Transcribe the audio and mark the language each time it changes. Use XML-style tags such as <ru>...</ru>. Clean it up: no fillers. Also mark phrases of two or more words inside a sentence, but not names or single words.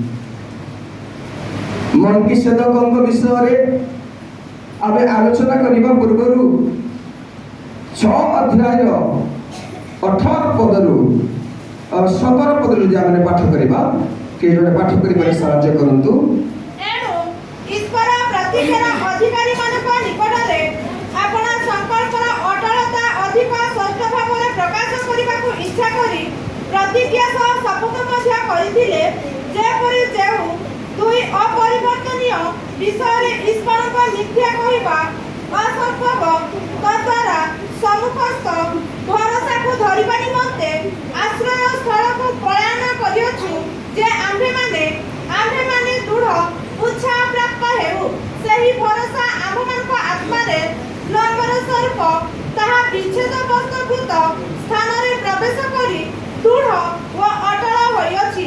<or>ମଲ୍କୀସେଦକଙ୍କ ବିଷୟ ରେ ଆମେ ଆଲୋଚନା କରିବା ପୂର୍ବରୁ 6 ଅଧ୍ୟାୟ 18 ପଦରୁ 17 ପଦରୁ ଯେ ଆମେ ପାଠ କରିବା କେ ଯୋଡେ ପାଠ କରିବା ସାହାଯ୍ୟ କରନ୍ତୁ ଏଣୁ ଈଶ୍ୱର ପ୍ରତିଜ୍ଞାର ଅଧିକାରୀ ମାନଙ୍କ ନିକଟରେ ଆପଣା ସଂକଳ୍ପର ଅଟଳତା ଅଧିକ ସ୍ପଷ୍ଟ भाବରେ प्रकाश କରିବାକୁ इच्छा କରି ପ୍ରତିଜ୍ଞା ସହ ଶପଥ ମଧ୍ୟ କରିଥିଲେ ଯେପରି ଯେଉଁ ଦୁଇ अपरिवर्तनीय विषୟରେ ईश्वरଙ୍କ मिथ्या କହିବା ଅସମ୍ଭବ ତଦ୍ୱାରା ସମ୍ମୁଖସ୍ଥ भरोसाକୁ ଧରିବା ନିମନ୍ତେ ଆଶ୍ରୟ ସ୍ଥଳକୁ ପଳାୟନ କରିଅଛୁ ଯେ ଆମ୍ଭେମାନେ ଦୃଢ଼ ଉତ୍ସାହ ପ୍ରାପ୍ତ ହେଉ ସେହି ଭରସା ଆମ୍ଭମାନଙ୍କ ଆତ୍ମାରେ ଲମ୍ବର ସ୍ୱରୂପ ତାହା ବିଚ୍ଛେଦ ବସ୍ତୁଭୂତ ସ୍ଥାନରେ ପ୍ରବେଶ କରି ଦୃଢ଼ ଓ ଅଟଳ ହୋଇଅଛି।</or>